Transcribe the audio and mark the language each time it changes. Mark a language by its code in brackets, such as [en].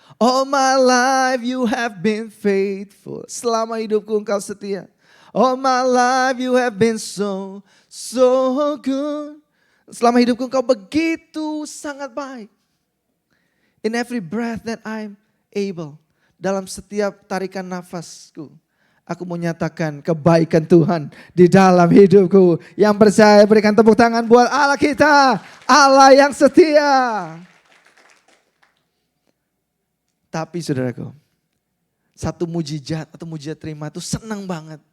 [en] All my life you have been faithful. [id] Selama hidupku engkau setia. [en] All my life you have been so good. [id] Selama hidupku engkau begitu sangat baik. [en] In every breath that I'm able. [id] Dalam setiap tarikan nafasku. Aku mau nyatakan kebaikan Tuhan di dalam hidupku. Yang percaya berikan tepuk tangan buat Allah kita. Allah yang setia. Tapi saudaraku, satu mujizat atau mujizat terima itu senang banget.